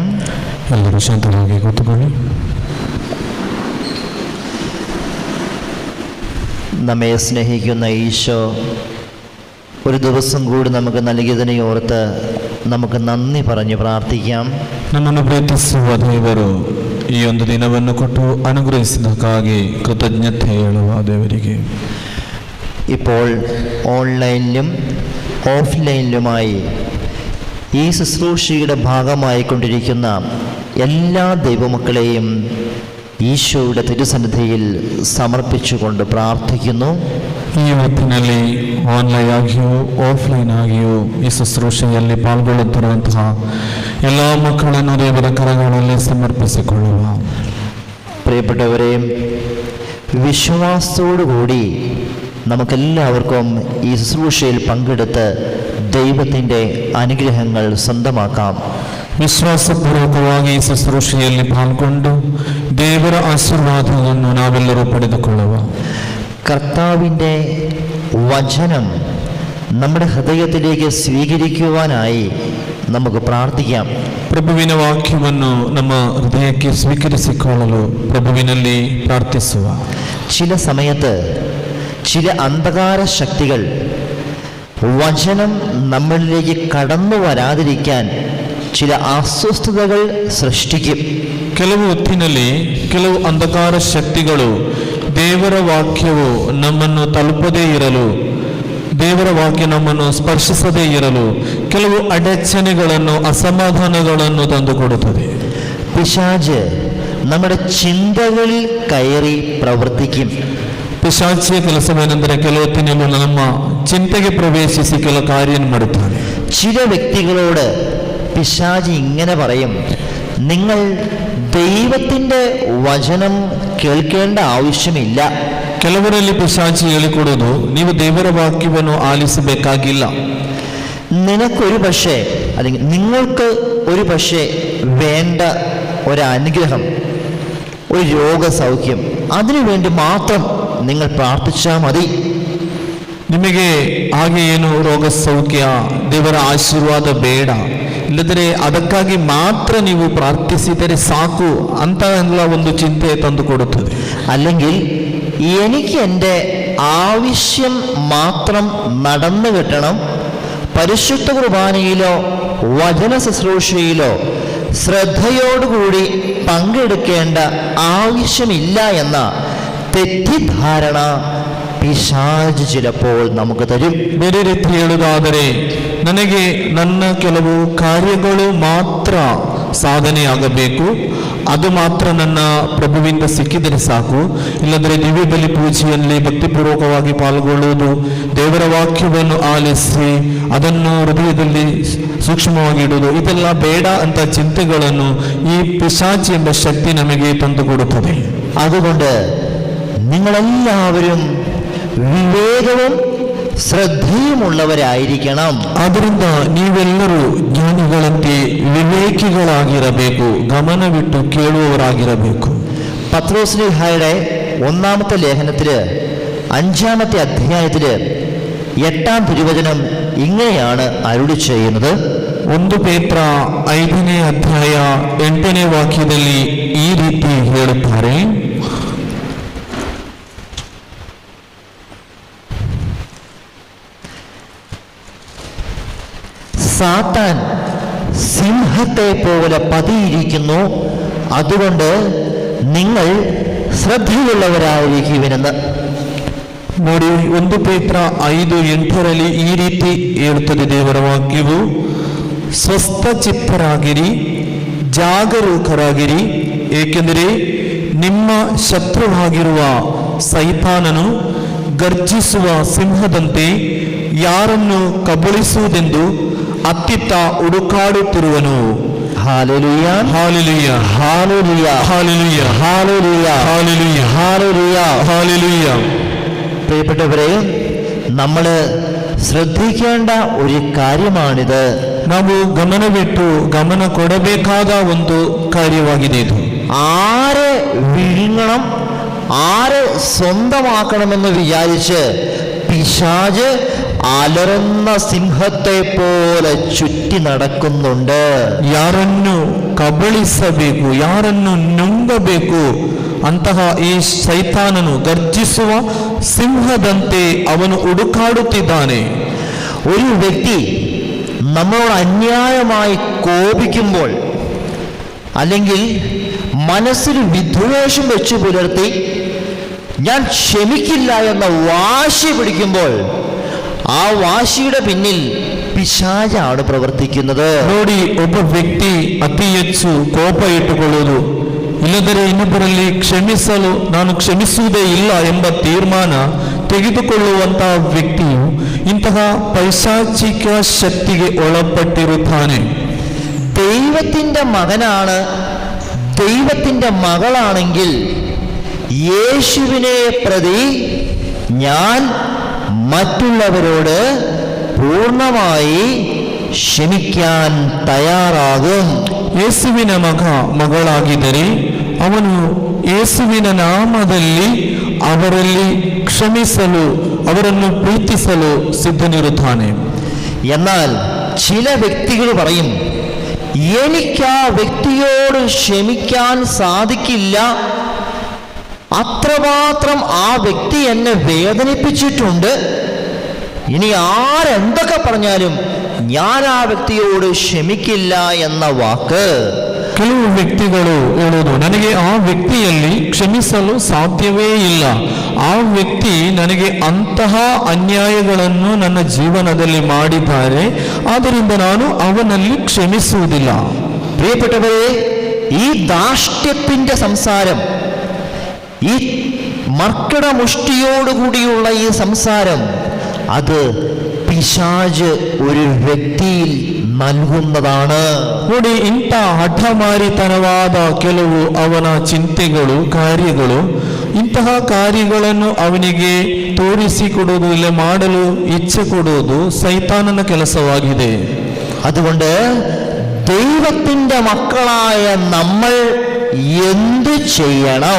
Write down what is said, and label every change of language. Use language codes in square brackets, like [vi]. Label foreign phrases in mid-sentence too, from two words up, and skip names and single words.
[ml] എല്ലാവരും ശാന്തമായി കൂത്തുകൊള്ളി. നമ്മെ സ്നേഹിക്കുന്ന ഈശോ ഒരു ദിവസം കൂടി നമുക്ക് നൽകിയതിനെ ഓർത്ത് നമുക്ക് നന്ദി പറഞ്ഞ് പ്രാർത്ഥിക്കാം. [kn] ನಮ್ಮನ್ನು ಪ್ರೀತಿಸುವ ದೇವರು ಈ ಒಂದು ದಿನವನ್ನು ಕೊಟ್ಟು ಅನುಗ್ರಹಿಸಿದ್ದಕ್ಕಾಗಿ ಕೃತಜ್ಞತೆ ಹೇಳುವ ದೇವರಿಗೆ. [ml] ഇപ്പോൾ ഓൺലൈനിലും ഓഫ്ലൈനിലുമായി ഈ ശുശ്രൂഷയുടെ ഭാഗമായിക്കൊണ്ടിരിക്കുന്ന എല്ലാ ദൈവമക്കളെയും ഈശോയുടെ തിരുസന്നിധിയിൽ സമർപ്പിച്ചുകൊണ്ട് പ്രാർത്ഥിക്കുന്നു. [kn] ಈ ಹೊತ್ತಿನಲ್ಲಿ ಆನ್ಲೈನ್ ಆಗಿಯೂ ಆಫ್ಲೈನ್ ಆಗಿಯೂ ಈ ಶುಶ್ರೂಷೆಯಲ್ಲಿ ಪಾಲ್ಗೊಳ್ಳುತ್ತಿರುವಂತಹ ಎಲ್ಲ ಮಕ್ಕಳನ್ನು ದೇವರ ಕರಗಳಲ್ಲಿ ಸಮರ್ಪಿಸಿಕೊಳ್ಳುವ. [ml] പ്രിയപ്പെട്ടവരെ, വിശ്വാസത്തോടുകൂടി നമുക്കെല്ലാവർക്കും ഈ ശുശ്രൂഷയിൽ പങ്കെടുത്ത് ദൈവത്തിൻ്റെ അനുഗ്രഹങ്ങൾ സ്വന്തമാക്കാം. [kn] ವಿಶ್ವಾಸಪೂರ್ವಕವಾಗಿ ಈ ಶುಶ್ರೂಷೆಯಲ್ಲಿ ಪಾಲ್ಗೊಂಡು ದೇವರ ಆಶೀರ್ವಾದವನ್ನು ನಾವೆಲ್ಲರೂ ಪಡೆದುಕೊಳ್ಳುವ. [ml] കർത്താവിൻ്റെ വചനം നമ്മുടെ ഹൃദയത്തിലേക്ക് സ്വീകരിക്കുവാനായി നമുക്ക് പ്രാർത്ഥിക്കാം. [kn] ಪ್ರಭುವಿನ ವಾಕ್ಯವನ್ನು ನಮ್ಮ ಹೃದಯಕ್ಕೆ ಸ್ವೀಕರಿಸಿಕೊಳ್ಳಲು ಪ್ರಭುವಿನಲ್ಲಿ ಪ್ರಾರ್ಥಿಸುವ. [ml] ചില സമയത്ത് ചില അന്ധകാര ശക്തികൾ വചനം നമ്മളിലേക്ക് കടന്നു വരാതിരിക്കാൻ ചില അസ്വസ്ഥതകൾ സൃഷ്ടിക്കും. [kn] ಕೆಲವು ಹೊತ್ತಿನಲ್ಲಿ ಕೆಲವು ಅಂಧಕಾರ ಶಕ್ತಿಗಳು ದೇವರ ವಾಕ್ಯವು ನಮ್ಮನ್ನು ತಲುಪದೇ ಇರಲು, ದೇವರ ವಾಕ್ಯ ನಮ್ಮನ್ನು ಸ್ಪರ್ಶಿಸದೇ ಇರಲು ಕೆಲವು ಅಡಚಣೆಗಳನ್ನು, ಅಸಮಾಧಾನಗಳನ್ನು ತಂದುಕೊಡುತ್ತದೆ. [ml] പിശാച് നമ്മുടെ ചിന്തകളിൽ കയറി പ്രവർത്തിക്കും. [kn] ಪಿಶಾಚಿಯ ಕೆಲಸವೇನೆಂದರೆ ಕೆಲವೊತ್ತಿನಲ್ಲಿ ನಮ್ಮ ಚಿಂತೆಗೆ ಪ್ರವೇಶಿಸಿ ಕೆಲ ಕಾರ್ಯ ಮಾಡುತ್ತಾನೆ. [ml] ചില വ്യക്തികളോട് പിശാചി ഇങ്ങനെ പറയും, നിങ്ങൾ ദൈവത്തിൻ്റെ വചനം കേൾക്കേണ്ട ആവശ്യമില്ല. [kn] ಕೆಲವರಲ್ಲಿ ಪಿಶಾಚಿ ಹೇಳಿಕೊಡೋದು, ನೀವು ದೇವರ ವಾಕ್ಯವನ್ನು ಆಲಿಸಬೇಕಾಗಿಲ್ಲ. [ml] നിനക്കൊരു പക്ഷേ അല്ലെങ്കിൽ നിങ്ങൾക്ക് ഒരു പക്ഷേ വേണ്ട ഒരനുഗ്രഹം, ഒരു രോഗസൗഖ്യം, അതിനുവേണ്ടി മാത്രം നിങ്ങൾ പ്രാർത്ഥിച്ചാൽ മതി. [kn] ನಿಮಗೆ ಹಾಗೆ ಏನು ರೋಗ ಸೌಖ್ಯ, ದೇವರ ಆಶೀರ್ವಾದ ಬೇಡ, ಇಲ್ಲದ್ರೆ ಅದಕ್ಕಾಗಿ ಮಾತ್ರ ನೀವು ಪ್ರಾರ್ಥಿಸಿದರೆ ಸಾಕು ಅಂತ ಎಲ್ಲ ಒಂದು ಚಿಂತೆ ತಂದು ಕೊಡುತ್ತದೆ. [ml] അല്ലെങ്കിൽ എനിക്ക് എൻ്റെ ആവശ്യം മാത്രം നടന്നു കിട്ടണം, പരിശുദ്ധ കുർബാനയിലോ വചന ശുശ്രൂഷയിലോ ശ്രദ്ധയോടുകൂടി പങ്കെടുക്കേണ്ട ആവശ്യമില്ല എന്ന തെറ്റിദ്ധാരണ പിശാച് ചിലപ്പോൾ നമുക്ക് തരും. [kn] ಬೇರೆ ರೀತಿ ಹೇಳುವುದಾದರೆ, ನನಗೆ ನನ್ನ ಕೆಲವು ಕಾರ್ಯಗಳು ಮಾತ್ರ ಸಾಧನೆಯಾಗಬೇಕು, ಅದು ಮಾತ್ರ ನನ್ನ ಪ್ರಭುವಿಂದ ಸಿಕ್ಕಿದರೆ ಸಾಕು, ಇಲ್ಲದ್ರೆ ದಿವ್ಯ ಬಲಿ ಪೂಜೆಯಲ್ಲಿ ಭಕ್ತಿಪೂರ್ವಕವಾಗಿ ಪಾಲ್ಗೊಳ್ಳುವುದು, ದೇವರ ವಾಕ್ಯವನ್ನು ಆಲಿಸಿ ಅದನ್ನು ಹೃದಯದಲ್ಲಿ ಸೂಕ್ಷ್ಮವಾಗಿ ಇಡುವುದು, ಇದೆಲ್ಲ ಬೇಡ ಅಂತ ಚಿಂತೆಗಳನ್ನು ಈ ಪಿಶಾಚಿ ಎಂಬ ಶಕ್ತಿ ನಮಗೆ ತಂದುಕೊಡುತ್ತದೆ. [ml] അതുകൊണ്ട് നിങ്ങളെല്ലാവരും വിവേകവും ശ്രദ്ധയുമുള്ളവരായിരിക്കണം. [kn] ಆದ್ದರಿಂದ ನೀವೆಲ್ಲರೂ ಜ್ಞಾನಿಗಳಂತೆ ವಿವೇಕಿಗಳಾಗಿರಬೇಕು, ಗಮನವಿಟ್ಟು ಕೇಳುವವರಾಗಿರಬೇಕು. [ml] പത്രോസ്ലീഹായുടെ 1-ാമത്തെ ലേഖനത്തില് 5-ാമത്തെ അധ്യായത്തില് 8-ാം തിരുവചനം ഇങ്ങനെയാണ് അരുളി ചെയ്യുന്നത്. [kn] 1 ಪೇತ್ರ 5ನೇ ಅಧ್ಯಾಯ 8ನೇ ವಾಕ್ಯದಲ್ಲಿ ಈ ರೀತಿ ಹೇಳುತ್ತಾರೆ, [ml] സാത്താൻ സിംഹത്തെ പോലെ പതിയിരിക്കുന്നു, അതുകൊണ്ട് നിങ്ങൾ ശ്രദ്ധയുള്ളവരായിരിക്കുവിനെന്ന്. [kn] ನೋಡಿ, 1 ಪೇತ್ರ 5:8ರಲ್ಲಿ ಈ ರೀತಿ ಹೇಳುತ್ತದೆ ದೇವರ ವಾಕ್ಯವು, ಸ್ವಸ್ಥಚಿತ್ತರಾಗಿರಿ, ಜಾಗರೂಕರಾಗಿರಿ, ಏಕೆಂದರೆ ನಿಮ್ಮ ಶತ್ರುವಾಗಿರುವ ಸೈತಾನನು ಗರ್ಜಿಸುವ ಸಿಂಹದಂತೆ ಯಾರನ್ನು ಕಬಳಿಸುವುದೆಂದು ಅತ್ತಿತ್ತ ಹುಡುಕಾಡುತ್ತಿರುವನು. [ml] ഹല്ലേലൂയ, [kn] ಹಾಲೆಲೂಯ, [ml] ഹല്ലേലൂയ, [kn] ಹಾಲೆಲೂಯ, [ml] ഹല്ലേലൂയ, [kn] ಹಾಲೆಲೂಯ, [ml] ഹല്ലേലൂയ. [kn] ಹಾಲೆಲೂಯ. [ml] പ്രിയപ്പെട്ടവരെ, നമ്മൾ ശ്രദ്ധിക്കേണ്ട ഒരു കാര്യമാണിത്. [kn] ನಾವು ಗಮನವಿಟ್ಟು ಗಮನ ಕೊಡಬೇಕಾದ ಒಂದು ಕಾರ್ಯವಾಗಿದೆ ಇದು. [ml] ആരെ വിഴുങ്ങണം, ആരെ സ്വന്തമാക്കണമെന്ന് വിചാരിച്ച് പിശാച് അലറുന്ന സിംഹത്തെ പോലെ ചുറ്റി നടക്കുന്നുണ്ട്. [kn] ಯಾರನ್ನು ಕಬಳಿಸಬೇಕು, ಯಾರನ್ನು ನುಂಗಬೇಕು ಅಂತಹ ಈ ಸೈತಾನನು ಗರ್ಜಿಸುವ ಸಿಂಹದಂತೆ ಅವನು ಹುಡುಕಾಡುತ್ತಿದ್ದಾನೆ. [ml] ഒരു വ്യക്തി നമ്മളോട് അന്യായമായി കോപിക്കുമ്പോൾ, അല്ലെങ്കിൽ മനസ്സിൽ വിദ്വേഷം വെച്ച് പുലർത്തി ഞാൻ ക്ഷമിക്കില്ല എന്ന വാശി പിടിക്കുമ്പോൾ, ആ വാശിയുടെ പിന്നിൽ പിശാചാണ് പ്രവർത്തിക്കുന്നത്. [kn] ನೋಡಿ, ಒಬ್ಬ ವ್ಯಕ್ತಿ ಅತಿ ಹೆಚ್ಚು ಕೋಪ ಇಟ್ಟುಕೊಳ್ಳುವುದು, ಇಲ್ಲದರೆ ಇನ್ನೊಬ್ಬರಲ್ಲಿ ಕ್ಷಮಿಸಲು ನಾನು ಕ್ಷಮಿಸುವುದೇ ಇಲ್ಲ ಎಂಬ ತೀರ್ಮಾನ ತೆಗೆದುಕೊಳ್ಳುವಂತಹ ವ್ಯಕ್ತಿಯು ಇಂತಹ ಪೈಶಾಚಿಕ ಶಕ್ತಿಗೆ ಒಳಪಟ್ಟಿರುತ್ತಾನೆ. [ml] ദൈവത്തിൻ്റെ മകനാണ്, ദൈവത്തിൻ്റെ മകളാണെങ്കിൽ യേശുവിനെ പ്രതി ഞാൻ മറ്റുള്ളവരോട് പൂർണ്ണമായി ക്ഷമിക്കാൻ തയ്യാറാകും. [kn] ಯೇಸುವಿನ ಮಗಳಾಗಿದ್ದರೆ ಅವನು ಯೇಸುವಿನ ನಾಮದಲ್ಲಿ ಅವರಲ್ಲಿ ಕ್ಷಮಿಸಲು, ಅವರನ್ನು ಪ್ರೀತಿಸಲು ಸಿದ್ಧನಿರುತ್ತಾನೆ. [ml] എന്നാൽ ചില വ്യക്തികൾ പറയും, എനിക്ക് ആ വ്യക്തിയോട് ക്ഷമിക്കാൻ സാധിക്കില്ല, അത്രമാത്രം ആ വ്യക്തി എന്നെ വേദനിപ്പിച്ചിട്ടുണ്ട്, ഇനി ആരെന്തൊക്കെ പറഞ്ഞാലും ഞാൻ ആ വ്യക്തിയോട് ക്ഷമിക്കില്ല എന്ന വാക്ക്. [kn] ಕೆಲವು ವ್ಯಕ್ತಿಗಳು ಹೇಳುವುದು, ನನಗೆ ಆ ವ್ಯಕ್ತಿಯಲ್ಲಿ ಕ್ಷಮಿಸಲು ಸಾಧ್ಯವೇ ಇಲ್ಲ, ಆ ವ್ಯಕ್ತಿ ನನಗೆ ಅಂತಹ ಅನ್ಯಾಯಗಳನ್ನು ನನ್ನ ಜೀವನದಲ್ಲಿ ಮಾಡಿದ್ದಾರೆ, ಆದ್ದರಿಂದ ನಾನು ಅವನಲ್ಲಿ ಕ್ಷಮಿಸುವುದಿಲ್ಲ. [ml] പ്രിയപ്പെട്ടവരെ, ഈ ധാർഷ്ട്യത്തിൻ്റെ സംസാരം, ഈ മർക്കടമുഷ്ടിയോടുകൂടിയുള്ള ഈ സംസാരം അത് പിശാച് ഒരു വ്യക്തിയിൽ നൽകുന്നതാണ്. [kn] ನೋಡಿ, ಇಂಥ ಹಠಮಾರಿತನವಾದ ಕೆಲವು ಅವನ ಚಿಂತೆಗಳು, ಕಾರ್ಯಗಳು, ಇಂತಹ ಕಾರ್ಯಗಳನ್ನು ಅವನಿಗೆ ತೋರಿಸಿಕೊಡುವುದು, ಇಲ್ಲ ಮಾಡಲು ಇಚ್ಛೆ ಕೊಡುವುದು ಸೈತಾನನ ಕೆಲಸವಾಗಿದೆ. [ml] അതുകൊണ്ട് ദൈവത്തിന്റെ മക്കളായ നമ്മൾ എന്തു ചെയ്യണം?